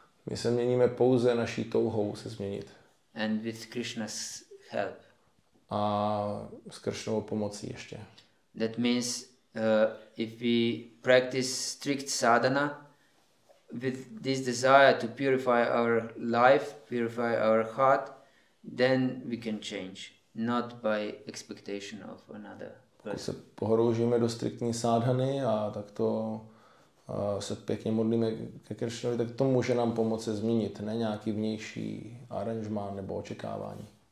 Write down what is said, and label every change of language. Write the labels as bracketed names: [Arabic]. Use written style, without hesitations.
[Czech] My se měníme pouze naší touhou se změnit. [English] And with Krishna's help. [Czech] A s Kršnovou pomocí ještě. [English] That means if we practice strict sadhana with this desire to purify our life, purify our heart, then we can change, not by expectation of another person. [Czech] Když se pohroužíme do striktní sádhany a takto se pěkně modlíme ke Kršnovi, tak to může nám pomoci změnit, ne nějaký vnější aranžmán nebo očekávání.